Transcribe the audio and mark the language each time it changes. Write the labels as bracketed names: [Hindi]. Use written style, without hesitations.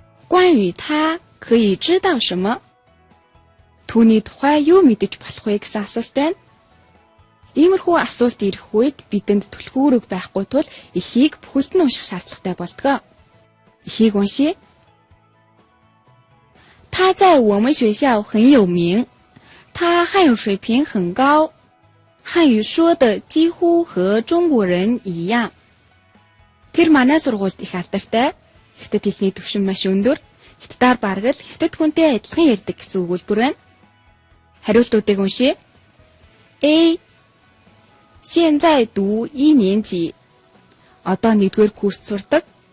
[Chinese] 关于他可以知道什么? [Mongolian] Түүний тухай юу мэдэж болох вэ гэсэн асуулт байна. Иймэрхүү асуулт ирэх үед бидэнд түлхүүрэг байхгүй тул эхийг бүхэлд нь унших шаардлагатай болдог. Эхийг уншийе. [Chinese] 他在我们学校很有名，他汉语水平很高，汉语说的几乎和中国人一样。 [Mongolian] Тэр манай сургуульд их алдартай, хятад хэлний төвшин маш өндөр, хятадаар бараг л хятад хүнтэй адилхан ярьдаг гэсэн өгүүлбэр байна. Хариултуудыг уншийе. A. [Chinese] 现在读1年级， [Mongolian] одоо 1-р курс сурдаг.